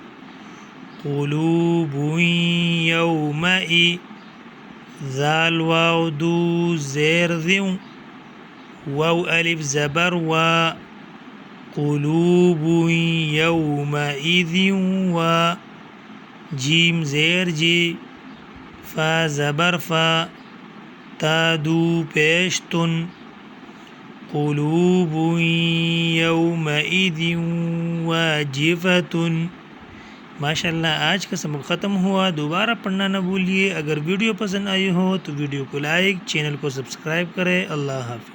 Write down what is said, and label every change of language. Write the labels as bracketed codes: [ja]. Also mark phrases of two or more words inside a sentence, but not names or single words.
[ar] قلوب یومئ، [ur] ذال واو دو زیر ذیو، واو الف زبر وا، [ar] قلوب یومئذ وا، [ur] جیم زیر جی، فا زبر فا، تا دو پیش تن، [ar] قلوب یومئذ واجفۃ۔ [ur] ماشاءاللہ، آج کا سبق ختم ہوا۔ دوبارہ پڑھنا نہ بھولیے۔ اگر ویڈیو پسند آئی ہو تو ویڈیو کو لائک، چینل کو سبسکرائب کریں۔ اللہ حافظ۔